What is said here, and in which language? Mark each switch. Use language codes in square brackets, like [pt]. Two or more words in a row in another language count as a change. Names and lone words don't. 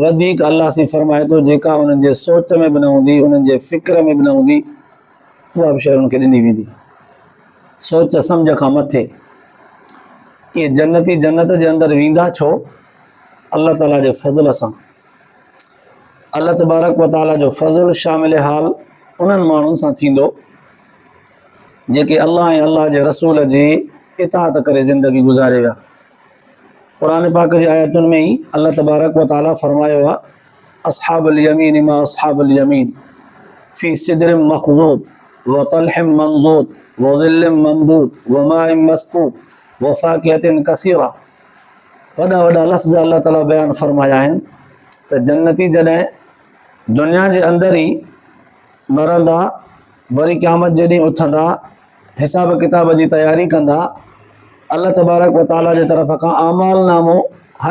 [sd] ودھیک اللہ سے فرمائے تو جیکا انہن جے سوچ میں بھی نہ ہوندی انہن جے فکر میں بھی نہ ہوندی اُہا بھی شے انہن کے ڈنی ویندی سوچ سمجھ کا مथे یہ جنتی جنت کے اندر ویندا چھو اللہ تعالیٰ کے فضل سان اللہ تبارک و تعالیٰ جو فضل شامل حال انہن مانن سان تھیندو जेके अल्लाह ऐं अल्लाह जे रसूल जी इताअत करे ज़िंदगी गुज़ारे विया क़ुरान पाक जी आयतुनि में ही अल्लाह तबारक व ताला फरमायो आहे [ar] اصحاب اليمين ما اصحاب اليمين في سدر مخضود و طلح منضود و ظل ممدود و ماء مسكوب و فاكهة كثيرة [sd] वॾा वॾा लफ़्ज़ अल्लाह ताला बयान फरमाया आहिनि त जन्नती जॾहिं दुनिया जे अंदर ई मरंदा वरी क़यामत जे ॾींहुं उथंदा हिसाब किताब जी तयारी कंदा अल्लाह तबारक व ताला जे तरफ़ खां आमाल नामो हर